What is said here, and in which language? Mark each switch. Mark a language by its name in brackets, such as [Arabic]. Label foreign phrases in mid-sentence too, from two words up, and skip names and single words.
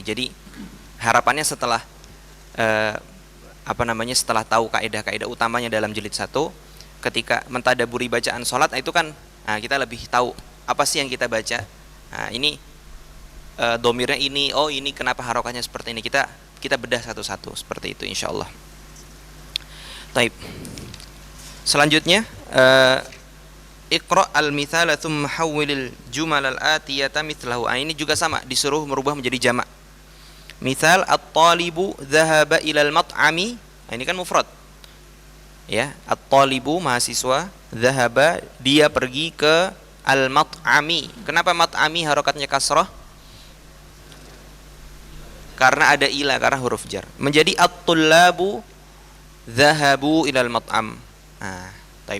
[Indonesian] Jadi harapannya setelah setelah tahu kaidah-kaidah utamanya dalam jilid 1, ketika mentadaburi bacaan sholat, itu kan kita lebih tahu apa sih yang kita baca. Nah, ini domirnya ini, oh ini kenapa harokatnya seperti ini. Kita bedah satu-satu seperti itu insyaallah. Taib. [Arabic] Selanjutnya اقرأ المثال ثم حول الجمل الآتية مثله. [Indonesian] Ini juga sama, disuruh merubah menjadi jamak. [Arabic] مثال الطالب ذهب إلى المطعم. [Indonesian] Ini kan mufrad. Ya, at-talibu mahasiswa, dhahaba dia pergi ke al-mat'ami. Kenapa mat'ami harokatnya kasrah? Karena ada ila, karena huruf jar. [Arabic] Menjadi الطلاب ذهبوا إلى المطعم. [Indonesian] Nah, taib.